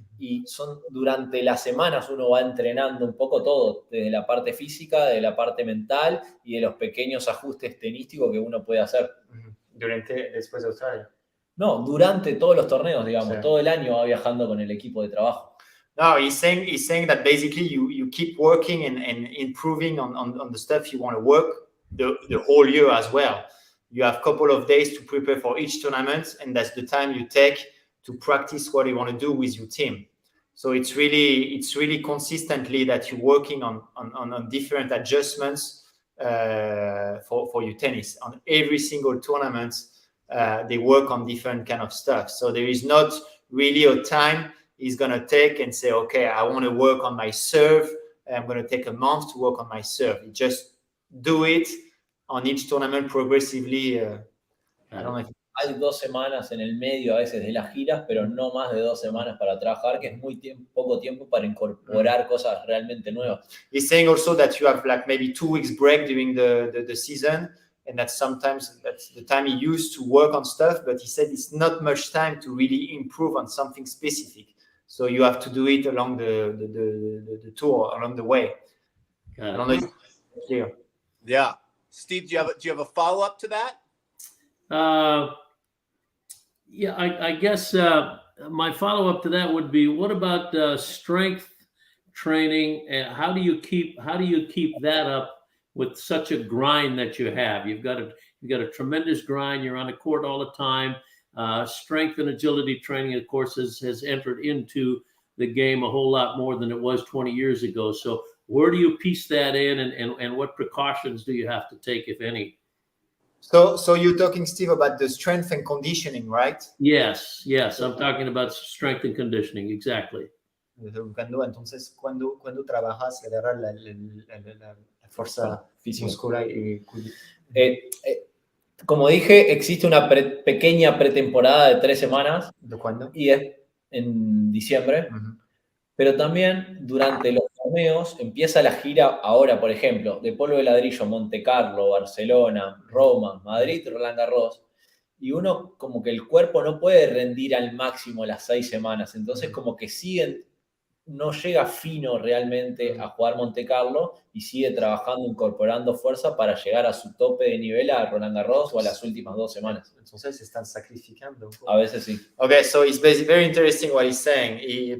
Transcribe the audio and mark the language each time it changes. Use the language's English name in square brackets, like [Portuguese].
[Spanish] Y durante las semanas uno va entrenando un poco todo, desde la parte física, de la parte mental y de los pequeños ajustes tenísticos que uno puede hacer. Después de Australia. No, durante todos los torneos, digamos, Sí. todo el año va viajando con el equipo de trabajo. [English] No, he's saying that basically you keep working and improving on the stuff you want to work the whole year as well. You have a couple of days to prepare for each tournament, and that's the time you take to practice what you want to do with your team. So it's really consistently that you're working on different adjustments for your tennis. On every single tournament, they work on different kind of stuff. So there is not really a time he's going to take and say, okay, I want to work on my serve. I'm going to take a month to work on my serve. You just do it on each tournament progressively. I don't know if [Spanish] Hay 2 semanas en el medio a veces de las giras, pero no más de 2 semanas para trabajar, que es poco tiempo para incorporar cosas realmente nuevas. [English] He's saying also that you have like maybe 2 weeks break during the season, and that sometimes that's the time he used to work on stuff, but he said it's not much time to really improve on something specific. So you have to do it along the tour, along the way. I don't know if it's clear. Yeah. Steve, do you have a follow-up to that? Yeah, I guess my follow-up to that would be, what about strength training, and how do you keep that up with such a grind that you have? You've got a tremendous grind. You're on the court all the time. Strength and agility training, of course, has entered into the game a whole lot more than it was 20 years ago. So where do you piece that in, and what precautions do you have to take, if any? So you're talking, Steve, about the strength and conditioning, right? Yes, I'm talking about strength and conditioning, exactly. [Spanish] Entonces, cuando trabajas agarrar la fuerza muscular y Como dije, existe una pequeña pretemporada de 3 semanas. ¿De cuándo? Y es en diciembre. Pero también durante los torneos empieza la gira ahora, por ejemplo, de polvo de ladrillo, Monte Carlo, Barcelona, Roma, Madrid, Roland Garros. Y uno como que el cuerpo no puede rendir al máximo las 6 semanas. Entonces como que no llega fino realmente a jugar Monte Carlo y sigue trabajando, incorporando fuerza para llegar a su tope de nivel a Roland Garros o a las últimas 2 semanas. Entonces se están sacrificando. A veces sí. [English] Okay, so it's very interesting what he's saying.